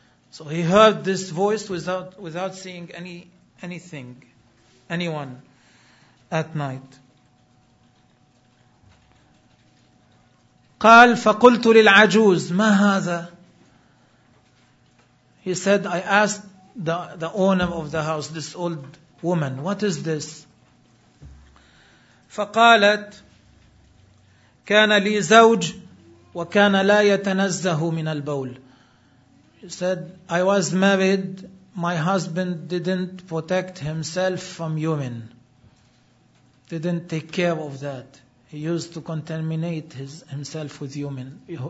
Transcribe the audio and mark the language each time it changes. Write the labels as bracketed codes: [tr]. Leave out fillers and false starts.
[en] So he heard this voice without seeing anything, anyone at night. [ar] قال فقلت للعجوز ما هذا. [en] He said, I asked the owner of the house, this old woman, what is this? [ar] فقالت كان لي زوج وكان لا يتنزه من البول. [en] She said, I was married, my husband didn't protect himself from urine, didn't take care of that. He used to contaminate himself with urine.